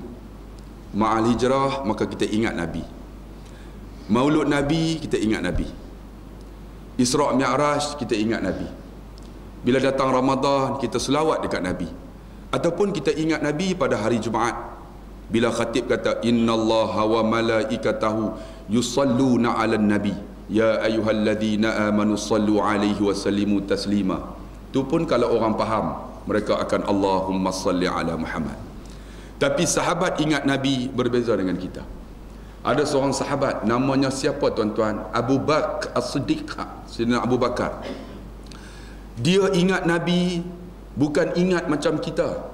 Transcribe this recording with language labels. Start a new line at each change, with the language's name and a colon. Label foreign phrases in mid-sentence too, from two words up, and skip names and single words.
Malay: Ma'al hijrah, maka kita ingat Nabi. Maulud Nabi, kita ingat Nabi. Isra' Mi'raj, kita ingat Nabi. Bila datang Ramadan, kita selawat dekat Nabi. Ataupun kita ingat Nabi pada hari Jumaat, bila khatib kata
Arabic: إن الله وملائكته يصلون على النبي يا أيها الذين آمنوا صلوا عليه وسلموا تسليما.
Malay: Tu pun kalau orang faham, mereka akan
Arabic: اللهم صل على محمد.
Malay: Tapi sahabat ingat Nabi berbeza dengan kita. Ada seorang sahabat namanya siapa, tuan-tuan? Abu Bakar As-Siddiq, Sayyidina Abu Bakar. Dia ingat Nabi bukan ingat macam kita.